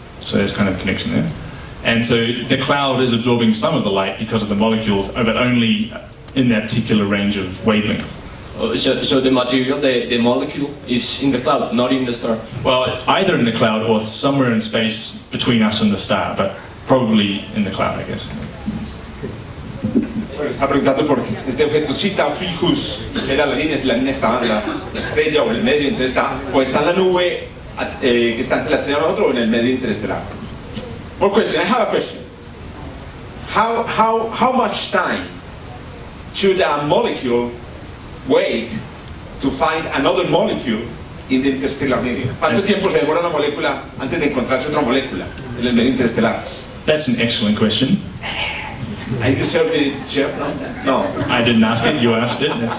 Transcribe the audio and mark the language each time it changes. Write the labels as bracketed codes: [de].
[en] So there's kind of a connection there. And so the cloud is absorbing some of the light because of the molecules, but only in that particular range of wavelength. So the material, the molecule, is in the cloud, not in the star. Well, either in the cloud or somewhere in space between us and the star, but probably in the cloud, I guess. [es] Bueno, está preguntando por este objeto Zeta Ophiuchus, que era la línea, si la línea estaba en la estrella o en el medio, entonces está, o está en la nube que está entre la estrella y nosotros o en el medio interestelar. [en] More question. I have a question. How much time should a molecule wait to find another molecule in the interstellar medium? [es] ¿Cuánto tiempo se demora una molécula antes de encontrarse otra molécula en el medio interestelar? [en] That's an excellent question. I deserve the chair? No. I didn't ask it, you asked it.